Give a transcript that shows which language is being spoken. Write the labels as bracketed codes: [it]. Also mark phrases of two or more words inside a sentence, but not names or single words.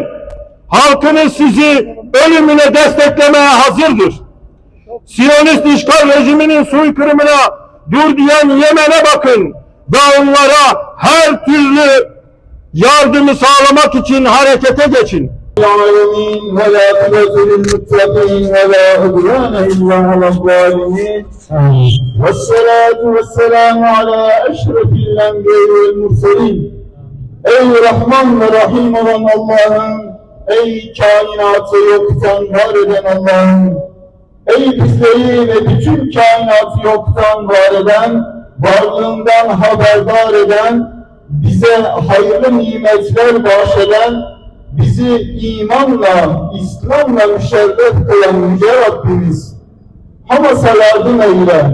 [tr] Halkınız sizi ölümüne desteklemeye hazırdır. Siyonist işgal rejiminin soykırımına dur diyen Yemen'e bakın ve onlara her türlü yardımı sağlamak için harekete geçin. [ar] العالمين والعاقبة للمتقين ولا عدوان إلا على الظالمين والصلاة والسلام على أشرف الأنبياء والمرسلين. [tr] Ey Rahman ve Rahim olan Allah'ım, ey kainatı yoktan var eden Allah'ım, ey bizleri ve bütün kainatı yoktan var eden, varlığından haberdar eden, bize hayırlı nimetler bahşeden, bizi imanla, İslam'la müşerref kılan Yüce Rabbimiz, Hamas'a yardım eyle.